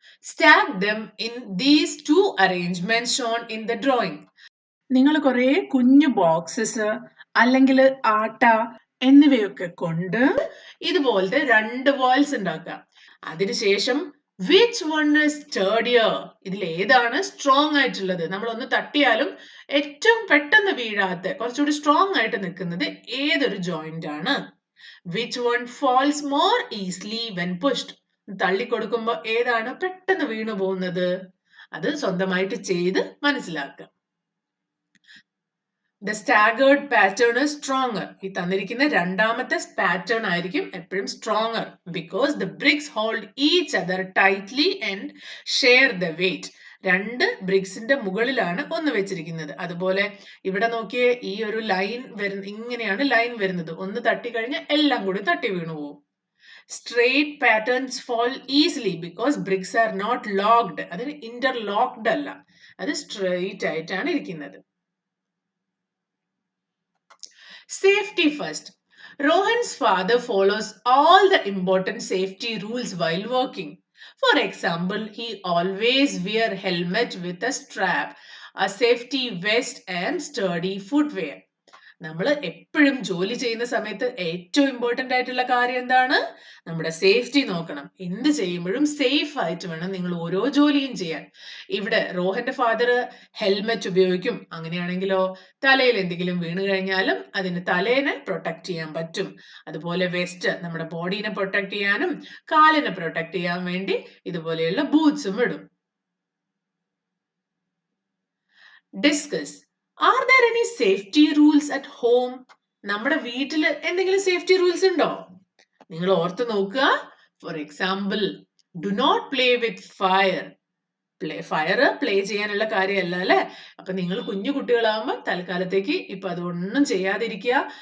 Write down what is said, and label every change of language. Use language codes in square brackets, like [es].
[en] Stack them in these two arrangements shown in the drawing. [ml] നിങ്ങൾ കുറെ കുഞ്ഞു boxes അല്ലെങ്കിൽ ആട്ട എന്നിവയൊക്കെ കൊണ്ട് ഇതുപോലത്തെ രണ്ട് വാൾസ് ഉണ്ടാക്കുക. അതിനുശേഷം [en] which one is sturdier, [ml] ഇതിൽ ഏതാണ് സ്ട്രോങ് ആയിട്ടുള്ളത്? നമ്മൾ ഒന്ന് തട്ടിയാലും ഏറ്റവും പെട്ടെന്ന് വീഴാത്ത, കുറച്ചുകൂടി സ്ട്രോങ് ആയിട്ട് നിൽക്കുന്നത് ഏതൊരു ജോയിന്റ് ആണ്? [en] which one falls more easily when pushed, [ml] തള്ളി കൊടുക്കുമ്പോൾ ഏതാണ് പെട്ടെന്ന് വീണു പോകുന്നത്? അത് സ്വന്തമായിട്ട് ചെയ്ത് മനസ്സിലാക്കുക. [en] The staggered pattern is stronger. [ml] ഈ തന്നിരിക്കുന്ന രണ്ടാമത്തെ പാറ്റേൺ ആയിരിക്കും എപ്പോഴും [en] stronger because the bricks hold each other tightly and share the weight. [ml] രണ്ട് ബ്രിക്സിന്റെ മുകളിലാണ് ഒന്ന് വെച്ചിരിക്കുന്നത്. അതുപോലെ ഇവിടെ നോക്കിയേ, ഈ ഒരു ലൈൻ ഇങ്ങനെയാണ് ലൈൻ വരുന്നത്. ഒന്ന് തട്ടിക്കഴിഞ്ഞാൽ എല്ലാം കൂടി തട്ടി വീണു പോകും. [en] Straight patterns fall easily because bricks are not locked. [ml] അതിന് ഇന്റർലോക്ഡ് അല്ല, അത് സ്ട്രെയിറ്റ് ആയിട്ടാണ് ഇരിക്കുന്നത്. [en] Safety first. Rohan's father follows all the important safety rules while working. For example, he always wear helmet with a strap, a safety vest and sturdy footwear. [ml] നമ്മൾ എപ്പോഴും ജോലി ചെയ്യുന്ന സമയത്ത് ഏറ്റവും ഇമ്പോർട്ടന്റ് ആയിട്ടുള്ള കാര്യം എന്താണ്? നമ്മുടെ സേഫ്റ്റി നോക്കണം. എന്ത് ചെയ്യുമ്പോഴും സേഫ് ആയിട്ട് വേണം നിങ്ങൾ ഓരോ ജോലിയും ചെയ്യാൻ. ഇവിടെ റോഹന്റെ ഫാദർ ഹെൽമെറ്റ് ഉപയോഗിക്കും. അങ്ങനെയാണെങ്കിലോ തലയിൽ എന്തെങ്കിലും വീണ് കഴിഞ്ഞാലും അതിന് തലേനെ പ്രൊട്ടക്ട് ചെയ്യാൻ പറ്റും. അതുപോലെ വെസ്റ്റ് നമ്മുടെ ബോഡീനെ പ്രൊട്ടക്ട് ചെയ്യാനും കാലിനെ പ്രൊട്ടക്ട് ചെയ്യാൻ വേണ്ടി ഇതുപോലെയുള്ള ബൂട്ട്സും ഇടും. [en] Discuss. Are there any safety rules at home? [ml] നമ്മുടെ വീട്ടിൽ എന്തെങ്കിലും സേഫ്റ്റി റൂൾസ് ഉണ്ടോ? നിങ്ങൾ ഓർത്ത് നോക്കുക. [en] For example, do not play with fire. [ml] Fire play ചെയ്യാനുള്ള കാര്യമല്ല അല്ലെ. അപ്പൊ നിങ്ങൾ കുഞ്ഞു കുട്ടികളാകുമ്പോൾ തൽക്കാലത്തേക്ക് ഇപ്പൊ അതൊന്നും ചെയ്യാതിരിക്കുക.